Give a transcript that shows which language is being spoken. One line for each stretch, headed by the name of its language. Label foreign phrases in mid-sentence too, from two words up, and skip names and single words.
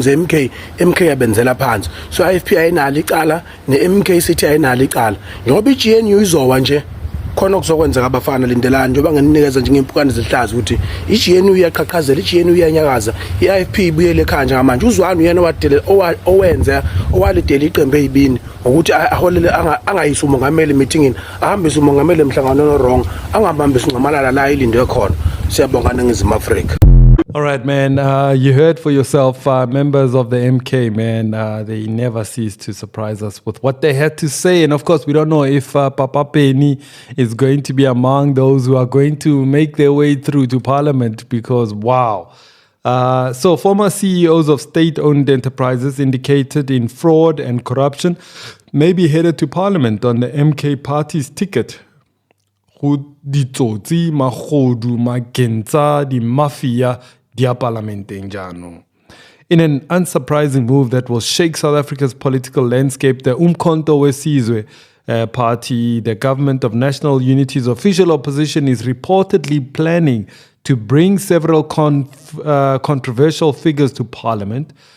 Zulu: ze MK yabenzela phansi so IFP ayinalo icala neMK City ayinalo icala ngoba iGNU izowa nje khona okuzokwenzeka abafana lindelana njengoba nginikeza nje ngempukane zehlazo ukuthi iGNU iyaqhaqhazela iGNU iyanyakaza iIFP ibuyele ekhaya njengamanje uZwane uyena wadele owenza owalidela iqembu eyibini ukuthi aholele angayisa umongameli meetingini ahambise umongameli emhlangano no-wrong angahambisa ungamalala la ilindwe khona siyabonga ningizima Afrika.
English: All right, man. You heard for yourself, members of the MK, man. They never cease to surprise us with what they had to say. And of course, we don't know if Papa Penny is going to be among those who are going to make their way through to Parliament because, wow. So former CEOs of state-owned enterprises indicated in fraud and corruption may be headed to Parliament on the MK party's ticket.
Tswana: Ditsotsi, magodu, magentsa, di mafia, dia parlamenteng jano.
English: In an unsurprising move that will shake South Africa's political landscape, the Umkhonto weSizwe party, the Government of National Unity's official opposition, is reportedly planning to bring several controversial figures to Parliament.